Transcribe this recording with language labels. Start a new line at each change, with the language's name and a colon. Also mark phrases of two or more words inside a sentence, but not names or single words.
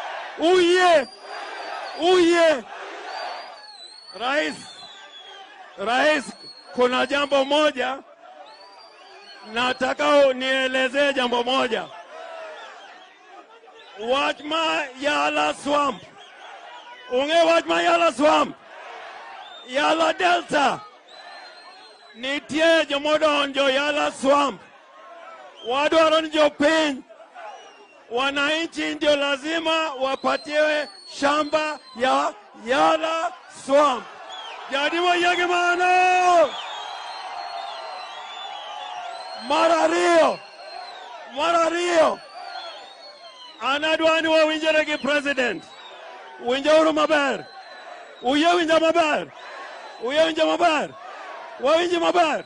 Swahili: Uye, Rais, kuna jambo moja, nataka nielezee jambo moja.
Luo (Kenya and Tanzania): Wachma Yala Swamp, wachma Yala Swamp, Yala Delta, nitie jomodonjo Yala Swamp, wadwaro ni jopiny,
Swahili: wananchi ndio lazima wapatiwe shamba ya Yala Swamp.
Luo (Kenya and Tanzania): Jadi moyege mano. Marario, anadwani wa winjeregi president, winjauru maber, winja maber, winja maber.